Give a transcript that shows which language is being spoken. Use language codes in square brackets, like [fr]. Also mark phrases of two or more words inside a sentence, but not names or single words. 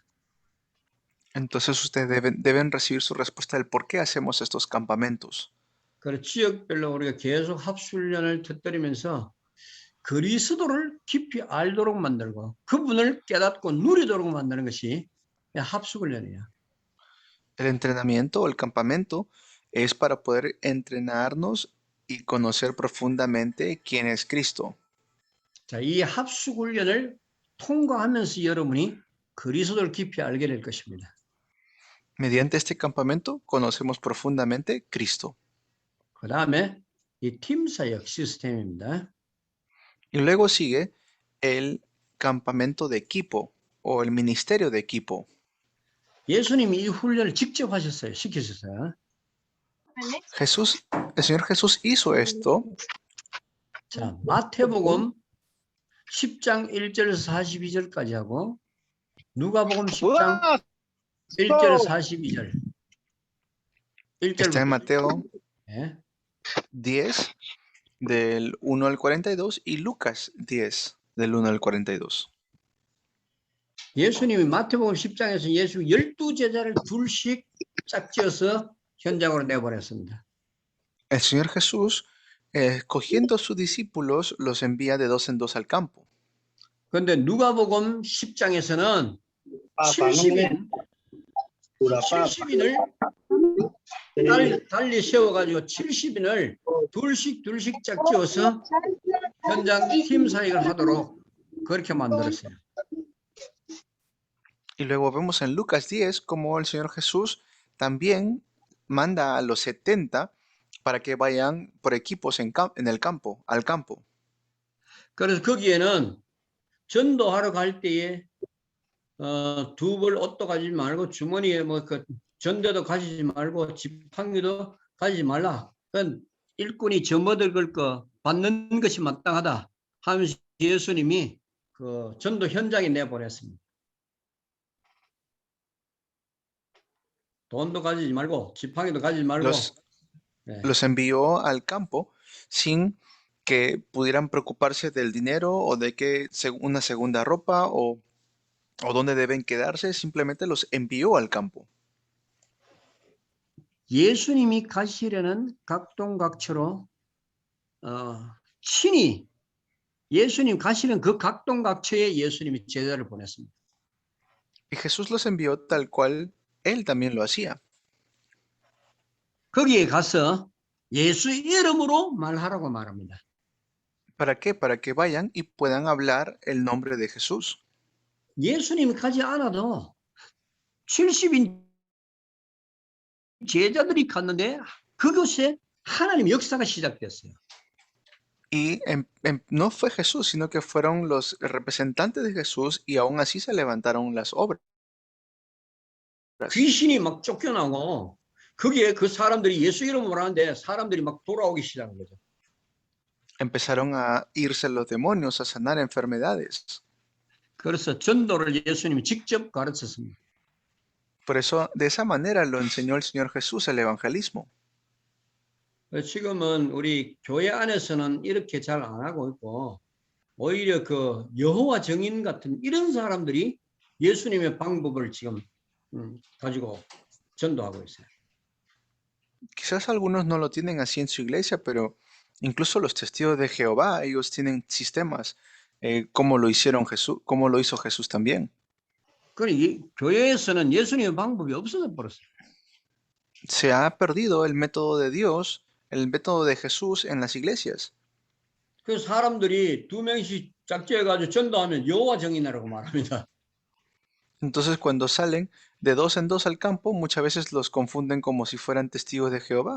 [es] Entonces ustedes deben recibir su respuesta del por qué hacemos estos campamentos. [ko] 그래서 지역별로 우리가 계속 합숙훈련을 터뜨리면서 그리스도를 깊이 알도록 만들고 그분을 깨닫고 누리도록 만드는 것이 합숙훈련이에요. [es] El entrenamiento o el campamento es para poder entrenarnos y conocer profundamente quién es Cristo. [ko] 자, 이 합숙훈련을 통과하면서 여러분이 그리스도를 깊이 알게 될 것입니다. [es] Mediante este campamento conocemos profundamente Cristo. [ko] 그 다음에 이 팀사역 시스템입니다. [es] Y luego sigue el campamento de equipo o el ministerio de equipo. [ko] 예수님이 이 훈련을 직접 하셨어요. 시키셨어요. [es] El Señor Jesús hizo esto. [ko] 자, 마태복음 10장 1절에서 42절까지 하고 누가복음 10장 1절에서 42절. [es] Está en Mateo [ko] 예. [es] 10 del 1 al 42 y Lucas 10 del 1 al 42. [ko] 예수님이 마태복음 10장에서 예수 12제자를 둘씩 짝지어서 현장으로 내보냈습니다. [es] El Señor Jesús, cogiendo a sus discípulos, los envía de dos en dos al campo. [ko] 그런데 누가복음 10장에서는 70인을 달리 세워가지고 70인을 둘씩 짝지어서 현장 팀 사역을 하도록 그렇게 만들었어요. [es] Y luego vemos en Lucas 10 como el Señor Jesús también manda a los 70 para que vayan por equipos en el campo, al campo. [ko] 그래서 거기에는 전도하러 갈 때에 두 벌 옷도 가지지 말고 주머니에 그 전대도 가지지 말고 지팡이도 가지지 말라. 그건 일꾼이 점얻을 거 받는 것이 마땅하다 하면서 예수님이 그 전도 현장에 내보냈습니다. 돈도 가지지 말고 지팡이도 가지지 말고 [es] Los envió al campo sin que pudieran preocuparse del dinero o de que una segunda ropa o dónde deben quedarse, simplemente los envió al campo. [ko] 예수님이 가시려는 각동각처로 친히 예수님 가시는 그 각동각처에 예수님이 제자를 보냈습니다. [es] Y Jesús los envió tal cual él también lo hacía. [ko] 거기에 가서 예수 이름으로 말하라고 말합니다. [es] ¿Para qué? Para que vayan y puedan hablar el nombre de Jesús. [ko] 예수님이 가지 않아도 70인 제자들이 갔는데 그곳에 하나님의 역사가 시작됐어요. [es] Y no fue Jesús, sino que fueron los representantes de Jesús y aún así se levantaron las obras. [ko] 귀신이 막 쫓겨나고 거기에 그 사람들이 예수 이름으로 하는데 사람들이 막 돌아오기 시작한 거죠. [es] Empezaron a irse los demonios, a sanar enfermedades. [ko] 그래서 전도를 예수님이 직접 가르쳤습니다. [es] Por eso, de esa manera lo enseñó el Señor Jesús el evangelismo. [ko] 지금은 우리 교회 안에서는 이렇게 잘 안 하고 있고 오히려 그 여호와 증인 같은 이런 사람들이 예수님의 방법을 지금 가지고 전도하고 있어요. [es] Quizás algunos no lo tienen así en su iglesia, pero incluso los testigos de Jehová, ellos tienen sistemas como lo hicieron Jesús, como lo hizo Jesús también. [ko] 그러니 교회에서는 예수님의 방법이 없어져 버렸어요. [es] Se ha perdido el método de Dios, el método de Jesús en las iglesias. [ko] 그 사람들이 두 명씩 짝지어가지고 전도하면 여호와 증인이라고 말합니다. [es] Entonces, cuando salen de dos en dos al campo, muchas veces los confunden como si fueran testigos de Jehová.